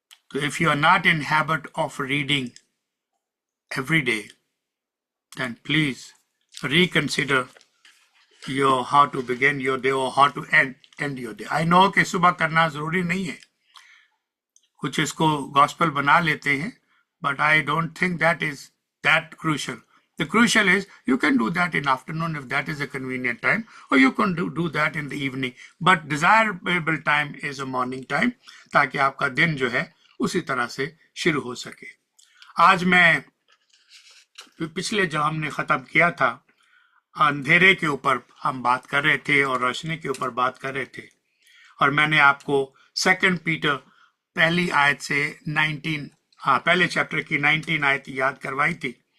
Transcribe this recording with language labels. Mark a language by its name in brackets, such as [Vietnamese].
[English] तो if you are not in habit of reading every day, then please reconsider your how to begin your day [Hindi] और [English] How to end your day. I know [Hindi] कि सुबह करना जरूरी नहीं है, कुछ इसको गॉस्पेल बना लेते हैं, [English] but I don't think that is that crucial. The crucial is you can do that in afternoon if that is a convenient time, or you can do that in the evening. But desirable time is a morning time, [Hindi] ताकि आपका दिन जो है उसी तरह से शुरू हो सके. आज मैं पिछले जो हमने ख़त्म किया था अंधेरे के ऊपर हम बात कर रहे थे और रोशनी के ऊपर बात कर रहे थे, और मैंने आपको 2 पीटर पहली आयत से 19 पहले चैप्टर की 19 आयत याद करवाई थी.